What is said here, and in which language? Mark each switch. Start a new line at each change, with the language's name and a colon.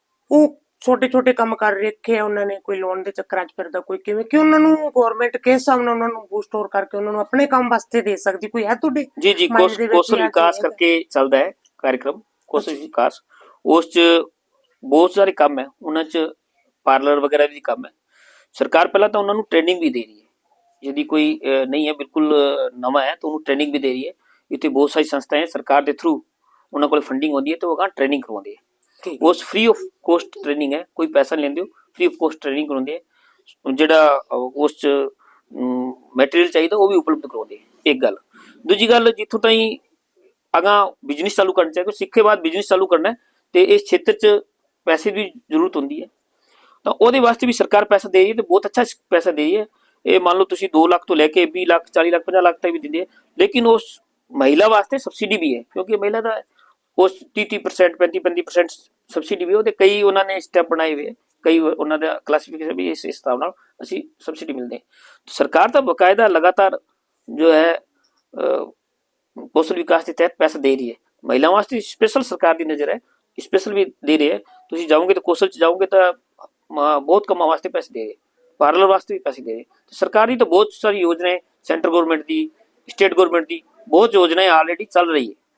Punjabi: ਉਹ ਛੋਟੇ ਛੋਟੇ ਕੰਮ ਕਰ ਰੱਖੇ ਆ ਉਹਨਾਂ ਨੇ, ਕੋਈ ਲੋਨ ਦੇ ਚੱਕਰਾਂ 'ਚ ਫਿਰਦਾ, ਕੋਈ ਕਿਵੇਂ, ਕਿ ਉਹਨਾਂ ਨੂੰ ਗਵਰਨਮੈਂਟ ਕਿਸ ਹਿਸਾਬ ਨਾਲ ਉਹਨਾਂ ਨੂੰ ਬੂਸਟ ਹੋਰ ਕਰਕੇ ਉਹਨਾਂ ਨੂੰ ਆਪਣੇ ਕੰਮ ਵਾਸਤੇ ਦੇ ਸਕਦੀ, ਕੋਈ ਹੈ ਤੁਹਾਡੇ? ਜੀ ਜੀ, ਕੌਸ਼ਲ ਵਿਕਾਸ ਕਰਕੇ ਚੱਲਦਾ ਹੈ ਕਾਰਜਕ੍ਰਮ, ਕੌਸ਼ਲ ਵਿਕਾਸ, ਉਸ 'ਚ ਬਹੁਤ ਸਾਰੇ ਕੰਮ ਹੈ, ਉਹਨਾਂ 'ਚ ਪਾਰਲਰ ਵਗੈਰਾ ਵੀ ਕੰਮ ਹੈ। ਸਰਕਾਰ ਪਹਿਲਾਂ ਤਾਂ ਉਹਨਾਂ ਨੂੰ ਟ੍ਰੇਨਿੰਗ ਵੀ ਦੇ ਰਹੀ ਹੈ,
Hindi: यदि कोई नहीं है बिल्कुल नवा है तो उन्होंने ट्रेनिंग भी दे रही है। इतने बहुत सारी संस्थाएं सरकार के थ्रू उन्होंने को फंडिंग होती है, तो वो कहाँ ट्रेनिंग करवाती है, वो फ्री ऑफ कॉस्ट ट्रेनिंग है, कोई पैसा नहीं लेंदे, फ्री ऑफ कॉस्ट ट्रेनिंग करवाती है,
Punjabi: ਜਿਹੜਾ ਉਸ ਚ ਮਟੀਰੀਅਲ ਚਾਹੀਦਾ ਉਹ ਵੀ ਉਪਲਬਧ ਕਰਵਾਉਂਦੇ ਹੈ। ਇੱਕ ਗੱਲ। ਦੂਜੀ ਗੱਲ, ਜਿੱਥੋਂ ਤਾਈਂ ਅਗਾਂ ਬਿਜ਼ਨਸ ਚਾਲੂ ਕਰਨਾ ਚਾਹੇ, ਸਿੱਖੇ ਬਾਅਦ ਬਿਜ਼ਨਸ ਚਾਲੂ ਕਰਨਾ ਤੇ ਇਸ ਖੇਤਰ ਚ ਪੈਸੇ ਦੀ ਜ਼ਰੂਰਤ ਹੁੰਦੀ ਹੈ, ਤਾਂ ਉਹਦੇ ਵਾਸਤੇ ਵੀ ਸਰਕਾਰ ਪੈਸਾ ਦੇ ਰਹੀ ਹੈ, ਤੇ ਬਹੁਤ ਅੱਛਾ ਪੈਸਾ ਦੇ ਰਹੀ ਹੈ। ਇਹ ਮੰਨ ਲਓ ਤੁਸੀਂ 2 ਲੱਖ ਤੋਂ ਲੈ ਕੇ 20 ਲੱਖ 40 ਲੱਖ 50 ਲੱਖ ਤੱਕ ਵੀ ਦਿੰਦੇ ਹੈ, ਲੇਕਿਨ ਉਸ ਮਹਿਲਾ ਵਾਸਤੇ ਸਬਸਿਡੀ ਵੀ ਹੈ, ਕਿਉਂਕਿ ਮਹਿਲਾ ਦਾ ਉਸ 30% 35% ਸਬਸਿਡੀ ਵੀ, ਉਹਦੇ ਕਈ ਉਹਨਾਂ ਨੇ ਸਟੈਪ ਬਣਾਏ ਹੋਏ, ਕਈ ਉਹਨਾਂ ਦਾ ਕਲਾਸੀਫਿਕੇਸ਼ਨ ਵੀ ਇਸ ਹਿਸਾਬ ਨਾਲ ਅਸੀਂ ਸਬਸਿਡੀ ਮਿਲਦੇ ਹੈ। ਸਰਕਾਰ ਤਾਂ ਬਕਾਇਦਾ ਲਗਾਤਾਰ ਜੋ ਹੈ
Hindi: ਕੌशल विकास के तहत पैसा दे रही है, महिलाओं वास्ते स्पेशल सरकार की नज़र है, स्पेशल भी दे रही है। तुम जाओगे तो कौशल च जाओगे तो बहुत कमा वास्ते पैसे दे रहे, पार्लर वास्ते भी पैसे दे रहे। तो सरकार की तो बहुत सारी योजनाएं, सेंट्रल गवर्नमेंट की, स्टेट गवर्नमेंट की बहुत योजनाएं ऑलरेडी चल रही है